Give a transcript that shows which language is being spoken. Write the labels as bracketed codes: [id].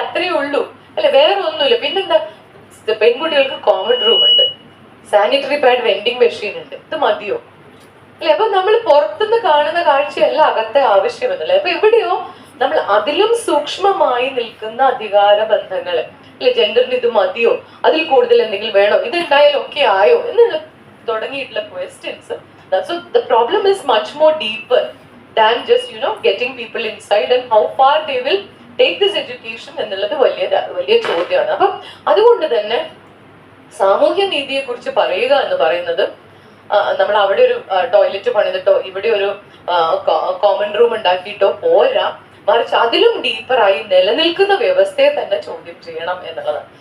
[ml] അത്രയേ ഉള്ളൂ അല്ലെ, വേറെ ഒന്നുമില്ല. പിന്നെന്താ, പെൺകുട്ടികൾക്ക് കോമൺ റൂം ഉണ്ട്, സാനിറ്ററി പാഡ് വെൻഡിങ് മെഷീൻ ഉണ്ട്, ഇത് മതിയോ അല്ലെ? അപ്പൊ നമ്മൾ പുറത്തുനിന്ന് കാണുന്ന കാഴ്ചയല്ല അകത്തെ ആവശ്യമെന്നല്ലേ. അപ്പൊ എവിടെയോ നമ്മൾ അതിലും സൂക്ഷ്മമായി നിൽക്കുന്ന അധികാര ബന്ധങ്ങൾ, അല്ലെ ജെൻഡറിന് ഇത് മതിയോ, അതിൽ കൂടുതൽ എന്തെങ്കിലും വേണോ, ഇത് ഉണ്ടായാലും ഒക്കെ ആയോ എന്നുള്ള തുടങ്ങിയിട്ടുള്ള questions. [en] So the problem is much more deeper than just getting people inside and how far they will take this education [ml] എന്നുള്ളത് വലിയ ചോദ്യമാണ്. അപ്പം അതുകൊണ്ട് തന്നെ സാമൂഹ്യ നീതിയെ കുറിച്ച് പറയുക എന്ന് പറയുന്നത് നമ്മൾ അവിടെ ഒരു ടോയ്ലറ്റ് പണിതിട്ടോ ഇവിടെ ഒരു കോമൺ റൂം ഉണ്ടാക്കിയിട്ടോ പോരാ, മറിച്ച് അതിലും ഡീപ്പറായി നിലനിൽക്കുന്ന വ്യവസ്ഥയെ തന്നെ ചോദ്യം ചെയ്യണം എന്നുള്ളതാണ്.